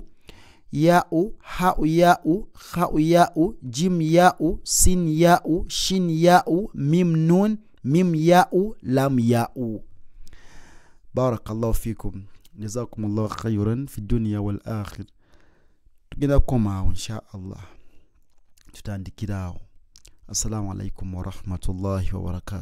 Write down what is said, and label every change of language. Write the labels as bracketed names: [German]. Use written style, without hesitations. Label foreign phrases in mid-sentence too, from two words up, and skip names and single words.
[Arabic] ياء حاء ياء خاء ياء جيم ياء سين ياء شين ياء ميم نون ميم ياء لام ياء. بارك الله فيكم جزاكم الله خيرا في الدنيا والآخر. [Ganda] tugenda kukomaawo [Arabic] إن شاء الله, [Ganda] tutandikiraawo. [Arabic] السلام عليكم ورحمة الله وبركاته.